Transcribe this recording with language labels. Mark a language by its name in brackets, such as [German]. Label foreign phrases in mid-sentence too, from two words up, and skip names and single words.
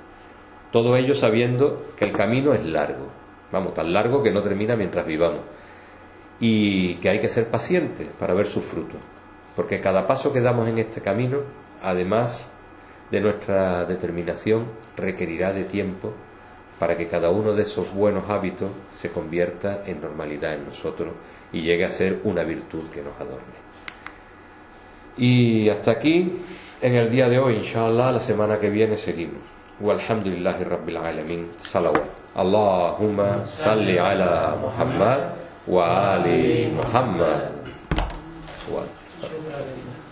[Spanish] Todo ello sabiendo que el camino es largo, tan largo que no termina mientras vivamos, y que hay que ser pacientes para ver sus frutos, porque cada paso que damos en este camino, además de nuestra determinación, requerirá de tiempo para que cada uno de esos buenos hábitos se convierta en normalidad en nosotros y llegue a ser una virtud que nos adorne. Y hasta aquí en el día de hoy, inshallah. La semana que viene seguimos. [Arabic] والحمد لله رب العالمين. Salawat. اللهم صل على محمد وآل محمد.